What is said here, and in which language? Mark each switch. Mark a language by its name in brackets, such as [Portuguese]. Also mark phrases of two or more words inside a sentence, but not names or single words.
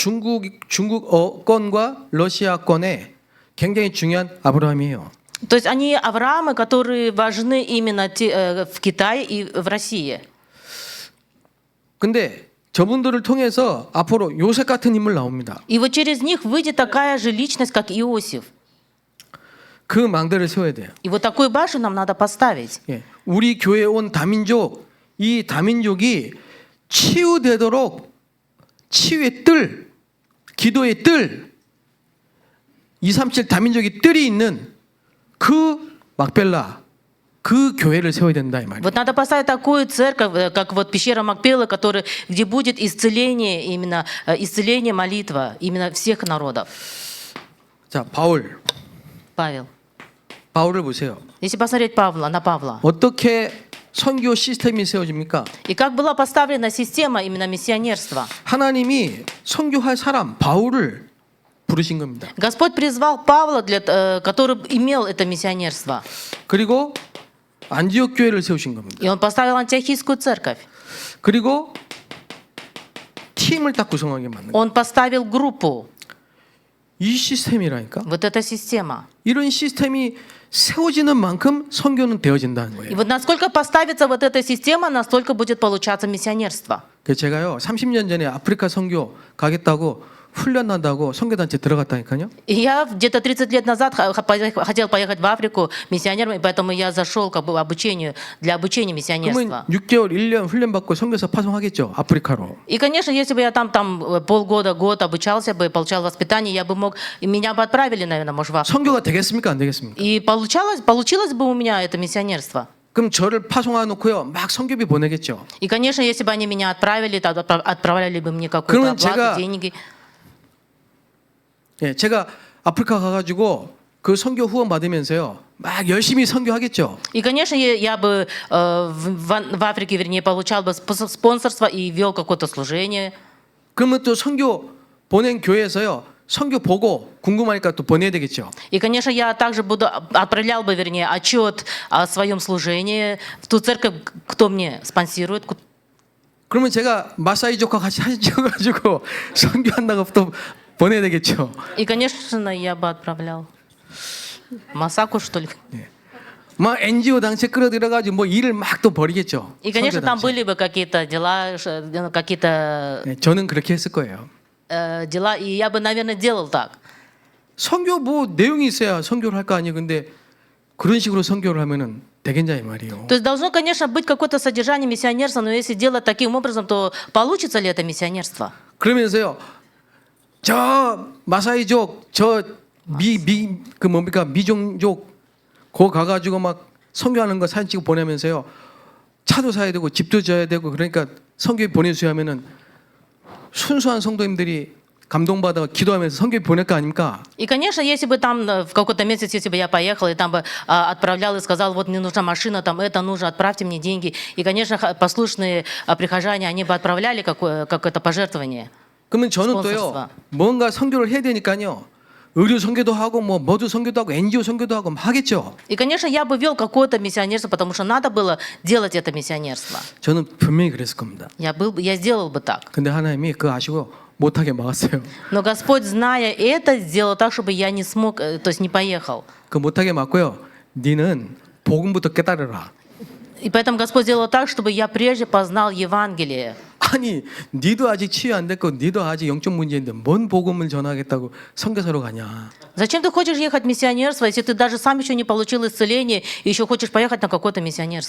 [Korean] 중국어권과 러시아권에 굉장히 중요한 아브라함이에요. [Russian] То есть они Авраамы, которые важны именно в Китае и в России. [Korean] 근데 저분들을 통해서 앞으로 요셉 같은 인물 나옵니다. [Russian] И вот через них выйдет такая же личность, как Иосиф. [Korean] 그 망대를 세워야 돼요. [Russian] И вот такую башню нам надо поставить. [Korean] 예. 우리 교회에 온 다민족, 이 다민족이 치유되도록 치유의 뜰, 기도의 뜰, 237 다민족이 뜰이 있는 그 막벨라, 그 교회를 세워야 된다 이 말이에요. [Russian] Вот надо поставить такую церковь, как вот пещера Макпела, где будет исцеление, именно исцеление, молитва, именно всех народов. [Korean] 자, 바울을 보세요. [Russian] Если посмотреть на Павла, [Korean] 어떻게 선교 시스템이 세워집니까? [Russian] и как была поставлена система именно миссионерства. [Korean] 하나님이 선교할 사람 바울을 부르신 겁니다. [Russian] Господь призвал Павла, который имел это миссионерство. [Korean] 그리고 안디옥 교회를 세우신 겁니다. [Russian] И он поставил антиохийскую церковь. [Korean] 그리고 팀을 딱 구성하게 만든 거예요. [Russian] Он поставил группу. [Korean] 이 시스템이라니까. [Russian] Вот эта система. [Korean] 이런 시스템이 세워지는 만큼 선교는 되어진다는 [Russian] И [Korean] 거예요. [Russian] вот насколько поставится вот эта система, настолько будет получаться миссионерство. [Korean] 그래서 제가요 30년 전에 아프리카 선교 가겠다고 훈련한다고 선교단체 들어갔다니까요. [Russian] И я где-то 30 лет назад хотел поехать в Африку миссионером, и поэтому я зашел как бы для обучения миссионерства. [Korean] 그러면 6개월, 1년 훈련받고 선교사 파송하겠죠. 아프리카로. [Russian] И, конечно, если бы я там полгода, год обучался бы, получал воспитание, меня бы отправили, наверное, может, в Африку. [Korean] 선교가 되겠습니까? 안 되겠습니까? [Russian] И получилось бы у меня это миссионерство. [Korean] 그럼 저를 파송해 놓고요. 막 선교비 보내겠죠. [Russian] И, конечно, если бы они меня отправили, то отправляли бы мне какую-то [Korean] 그러면 [Russian] оплату, деньги. [Korean] 예, 제가 아프리카 가가지고 그 선교 후원 받으면서요, 막 열심히 선교하겠죠. [Russian] И, конечно, я бы в Африке, вернее, получал бы спонсорство и вел какое-то служение. [Korean] 그러면 또 선교 보낸 교회에서요, 선교 보고 궁금하니까 또 보내야 되겠죠. [Russian] И, конечно, я также отправлял бы, вернее, отчет о своем служении в ту церковь, кто мне спонсирует. [Korean] 그러면 제가 마사이족과 같이 사진 찍어가지고 선교한다고 또 보내야 되겠죠. [Russian] И, конечно, я бы отправлял. Масаку, что ли? [Korean] 막 NGO 단체 끌어들여가지고 뭐 일을 막 또 벌이겠죠. [Russian] И, конечно, там [Korean] 선교단체. [Russian] были бы какие-то дела, какие-то [Korean] 네, 저는 그렇게 했을 거예요. [Russian] дела, и я бы, наверное, делал так. [Korean] 선교 뭐 내용이 있어야 선교를 할 거 아니에요. 근데 그런 식으로 선교를 하면은 되겠냐 이 말이에요. [Russian] То есть должно, конечно, быть какое-то содержание миссионерства, но если делать таким образом, то получится ли это миссионерство? [Korean] 그러면서요, 저 마사이족, 저 그 뭡니까 미종족, 거 가가지고 막 선교하는 거 사진 찍고 보내면서요, 차도 사야 되고 집도 져야 되고 그러니까 선교에 보내주셔야 하면은 순수한 성도님들이 감동받아 기도하면서 선교 보낼 거 아닙니까? [Russian] И, конечно, если бы там в какой-то месяц, если бы я поехал и там бы отправлял и сказал, вот мне нужна машина, там это нужно, отправьте мне деньги. И, конечно, послушные прихожане, они бы отправляли какое-то пожертвование. [Korean] 그러면 저는 또요 스폰서스와. 뭔가 선교를 해야 되니까요 의료 선교도 하고 뭐 머드 선교도 하고 NGO 선교도 하고 막 하겠죠. [Russian] И, конечно, я бы вел какое-то миссионерство, потому что надо было делать это миссионерство. [Korean] 저는 분명히 그랬을 겁니다. [Russian] Я сделал бы так. [Korean] 근데 하나님이 그거 아시고 못하게 막았어요. [Russian] Но Господь, зная это, сделал так, чтобы я не смог, то есть не поехал. [Korean] 그 못하게 막고요. 니는 복음부터 깨달으라. [Russian] И поэтому Господь сделал так, чтобы я прежде познал Евангелие. [Korean] 아니, 니도 아직 치유 안 됐고 니도 아직 영적 문제인데 뭔 복음을 전하겠다고 선교사로 가냐. [Russian] Зачем ты хочешь ехать в миссионерство, если ты даже сам еще не получил исцеление и еще хочешь поехать на какое-то миссионерство?